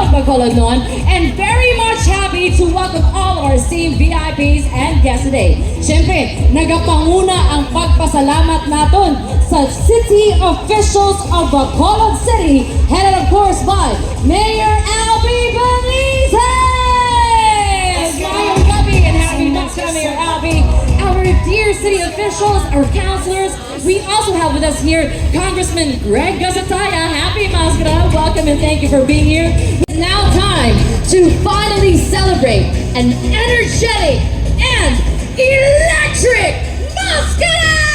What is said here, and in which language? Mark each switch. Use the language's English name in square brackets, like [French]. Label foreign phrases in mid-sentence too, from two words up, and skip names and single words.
[English] Bacolodon, and very much happy to welcome all our esteemed VIPs and guests today. [Hiligaynon] Siyempre, nagapanguna ang pagpasalamat naton sa [English] city officials of Bacolod City, headed of course by Mayor Albie Benitez! Mayor Gubby and happy Masskara, Mayor Albie. Our dear city officials, our councilors. We also have with us here Congressman Greg Gasataya. Happy Masskara, welcome and thank you for being here. It's now time to finally celebrate an energetic and electric Masskara!